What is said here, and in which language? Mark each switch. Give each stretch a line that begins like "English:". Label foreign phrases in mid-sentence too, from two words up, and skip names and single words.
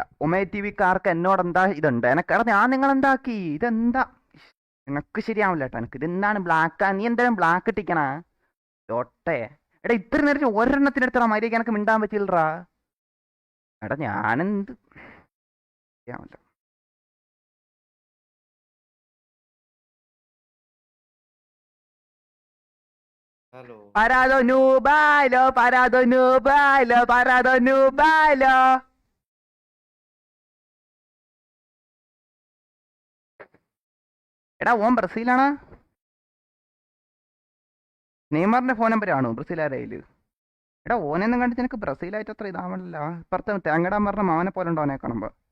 Malayalam: ഉമേ ടി വിക്കാർക്ക് എന്നോട് എന്താ ഇതുണ്ട് എനക്ക്. ഞാൻ നിങ്ങൾ എന്താക്കി ഇതെന്താ? എനക്ക് ശരിയാവില്ല കേട്ടോ. എനക്ക് ഇതെന്താണ് ബ്ലാക്ക്? നീ എന്തായാലും ബ്ലാക്ക് ഇട്ടിക്കണ ഒട്ടേ. എടാ ഇത്ര നേരം ഒരെണ്ണത്തിനെടുത്തറ മര്യാദക്ക് എനക്ക് മിണ്ടാൻ പറ്റില്ലറാ. എടാ ഞാനെന്ത് ശരിയാവില്ല.
Spanish: Parado no bailo, parado no bailo, parado no bailo.
Malayalam: എടാ ഓൻ ബ്രസീലാണ്. നെയ്മറിന്റെ ഫോൺ നമ്പർ ആണോ ബ്രസീലാരയില്? എടാ ഓനെന്നും കണ്ടിട്ട് എനിക്ക് ബ്രസീലായിട്ട് അത്ര ഇതാവണില്ല. ഇപ്പുറത്തെ തേങ്ങടാൻ പറഞ്ഞ മാവനെ പോലെ ഉണ്ടോ ഓനെ കാണുമ്പോ.